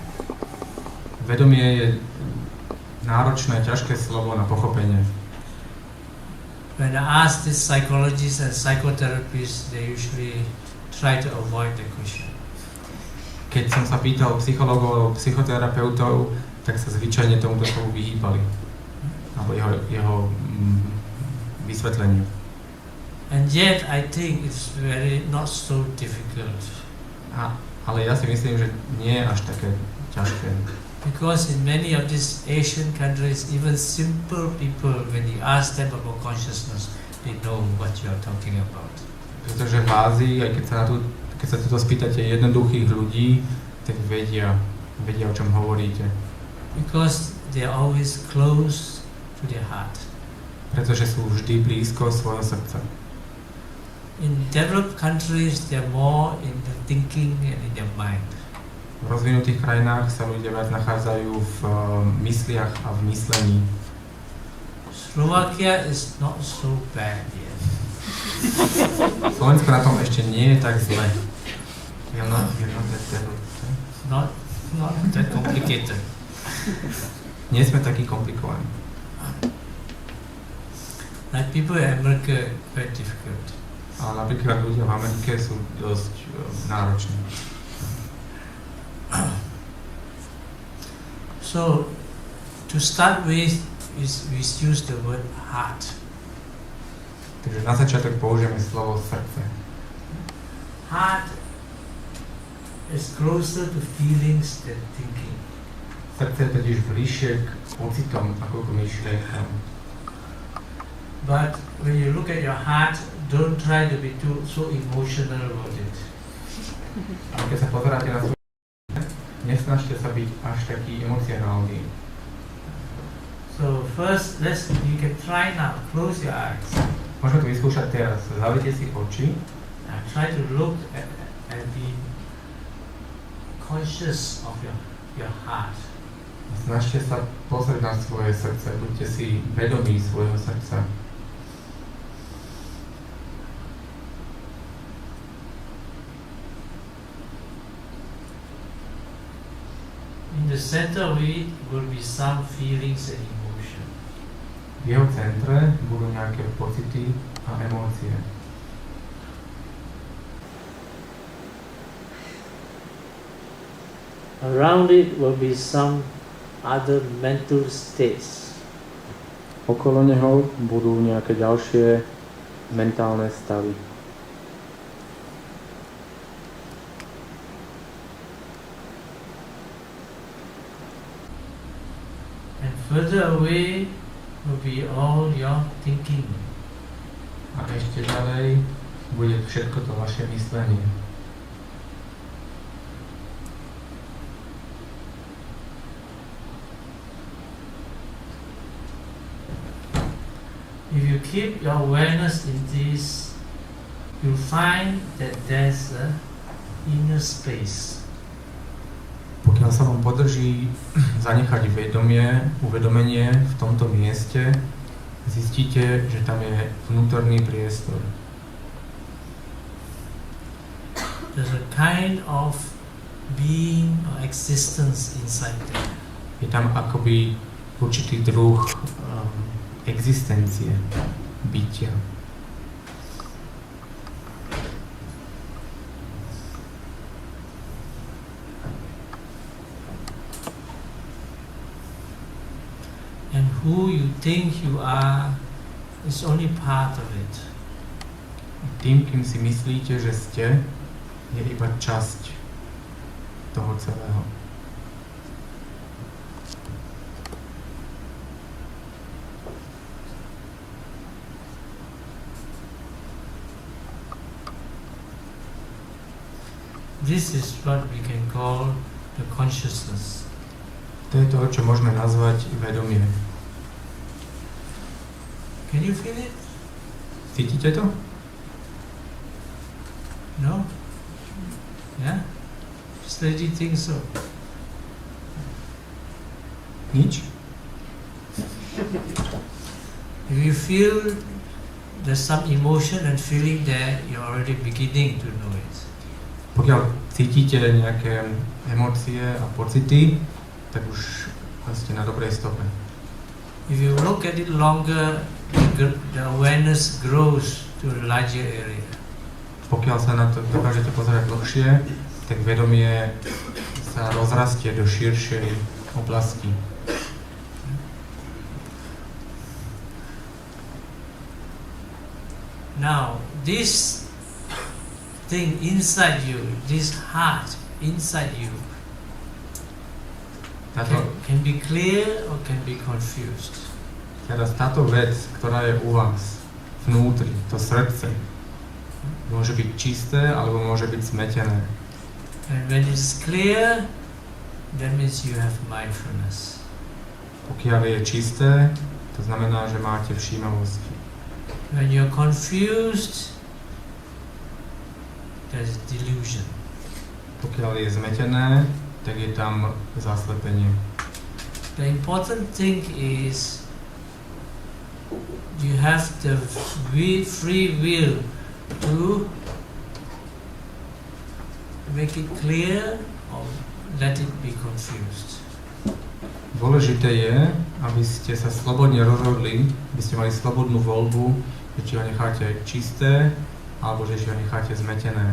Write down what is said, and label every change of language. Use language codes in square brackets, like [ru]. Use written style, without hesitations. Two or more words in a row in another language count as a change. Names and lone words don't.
[sk] Vedomie je náročné, ťažké slovo na pochopenie. [en] When I ask these psychologists and psychotherapists, they usually try to avoid the question. [sk] Keď som sa pýtal psychológov alebo psychoterapeutov, tak sa zvyčajne tomuto slovu vyhýbali. Alebo jeho vysvetleniu. [en] And yet I think it's very not so difficult. [sk] Ale ja si myslím, že nie je až také ťažké. [en] Because in many of these Asian countries, even simple people, when you ask them about consciousness, they know what you are talking about. [sk] Pretože v Ázii, aj keď sa toto spýtate jednoduchých ľudí, tak vedia, o čom hovoríte. [en] Because they are always close to their heart. [sk] Pretože sú vždy blízko svojho srdca. [en] In developed countries, they are more in the thinking and in their mind. [sk] V rozvinutých krajinách sa ľudia viac nachádzajú v mysliach a v myslení. [en] Slovakia is not so bad yet. [sk] Slovensko na tom ešte nie je tak zle. [en] You're not that developed. Not that complicated. [sk] Nie sme takí komplikovaní. [en] Like people in America, very difficult. [sk] Ale napríklad ľudia v Amerike sú dosť nároční. [en] So, to start with, we use the word heart. [sk] Takže na začiatok použijeme slovo srdce. [en] Heart is closer to feelings than thinking. [sk] Srdce je totiž bližšie k pocitom ako k myšlienkam. [en] But when you look at your heart, don't try to be so emotional about it. [sk] Ale keď sa pozeráte na svoje srdce, nesnažte sa byť až taký emocionálny. [en] So first, you can try now. Close your eyes. [sk] Môžeme to vyskúšať teraz. Zavrite si oči. [en] And try to look and be conscious of your heart. [sk] Snažte sa pozrieť na svoje srdce. Buďte si vedomí svojho srdca. [en] In the center of it will be some feelings and emotions. [sk] V jeho centre budú nejaké pocity a emócie. [en] Around it will be some other mental states. [sk] Okolo neho budú nejaké ďalšie mentálne stavy. [en] And further away will be all your thinking. [sk] A ešte ďalej bude všetko to vaše myslenie. [en] If you keep your awareness in this, you'll find that there's an inner space. [sk] Pokiaľ sa vám podrží zanechať uvedomenie v tomto mieste, zistíte, že tam je vnútorný priestor. [en] There's a kind of being or existence inside there. [sk] Je tam akoby určitý druh existencie, bytia. [en] And who you think you are is only part of it. [sk] Tým, kým si myslíte, že ste, je iba časť toho celého. [en] This is what we can call the consciousness. [sk] To je to, čo môžeme nazvať vedomie. [en] Can you feel it? [sk] Cítite to? [en] No? Yeah? Just let you think so. [sk] Nič? [en] If you feel there's some emotion and feeling there, you're already beginning to know it. [sk] Pokiaľ cítite nejaké emócie a pocity, tak už ste na dobrej stope. [en] If you look at it longer, the awareness grows to a larger area. [sk] Pokiaľ sa na to dokážete pozerať dlhšie, tak vedomie sa rozrastie do širšej oblasti. [en] Now, this thing inside you, this heart inside you, can be clear or can be confused. [sk] Teraz táto vec, ktorá je u vás vnútri, to srdce, môže byť čisté alebo môže byť zmetené. [en] And when it's clear, that means you have mindfulness. [sk] Pokiaľ je čisté, to znamená, že máte všímavosť. [en] When you're confused, there's delusion. [sk] Pokiaľ je zmetené, tak je tam zaslepenie. [en] The important thing is you have the free will to make it clear or let it be confused. [sk] Dôležité je, aby ste sa slobodne rozhodli, aby ste mali slobodnú voľbu, že či ho necháte čisté, alebo že či ho necháte zmetené.